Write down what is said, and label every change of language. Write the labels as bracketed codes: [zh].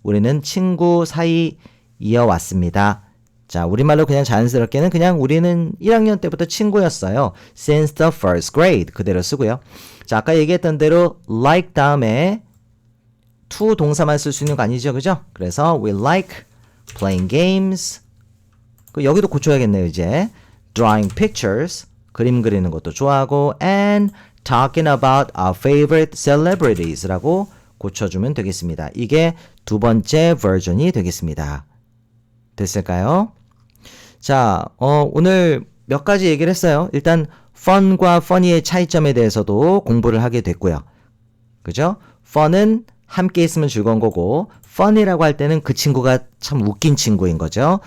[ko] 우리는 친구 사이 이어왔습니다. 자, 우리말로 그냥 자연스럽게는 그냥 우리는 1학년 때부터 친구였어요. [en] Since the first grade [ko] 그대로 쓰고요. 자, 아까 얘기했던 대로 like 다음에 to 동사만 쓸 수 있는 거 아니죠, 그죠? 그래서 [en] we like playing games. [ko] 여기도 고쳐야겠네요, 이제. [en] Drawing pictures, [ko] 그림 그리는 것도 좋아하고 [en] and talking about our favorite celebrities [ko] 라고 고쳐주면 되겠습니다. 이게 두 번째 버전이 되겠습니다. 됐을까요? 자, 오늘 몇 가지 얘기를 했어요. 일단 fun과 funny의 차이점에 대해서도 공부를 하게 됐고요. 그죠? fun은 함께 있으면 즐거운 거고 fun이라고 할 때는 그 친구가 참 웃긴 친구인 거죠.